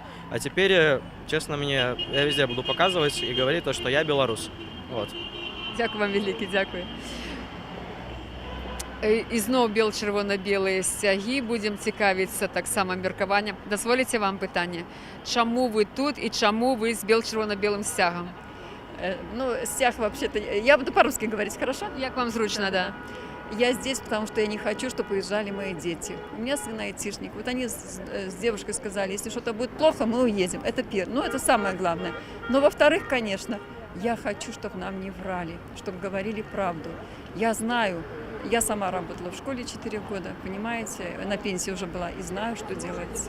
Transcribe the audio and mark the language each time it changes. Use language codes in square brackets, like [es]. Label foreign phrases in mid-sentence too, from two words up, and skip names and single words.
[ru] А теперь, честно, я везде буду показывать и говорить то, что я белорус. Вот. [uk] Дякую вам велике, дякую. [be] І зноў чырвона-белыя сцягі, будзем цікавіцца таксама меркаваннем. Дазволіце вам пытанне. Чаму вы тут і чаму вы з чырвона-белым сцягам? [ru] Стяг вообще-то... Я буду по-русски говорить, хорошо? [uk] Як вам зручно, [ru] да. Я здесь, потому что я не хочу, чтобы уезжали мои дети. У меня сын айтишник. Вот они с девушкой сказали, если что-то будет плохо, мы уедем. Это первое. Это самое главное. Но во-вторых, конечно, я хочу, чтобы нам не врали, чтобы говорили правду. Я знаю, я сама работала в школе 4 года, понимаете, на пенсии уже была и знаю, что делается.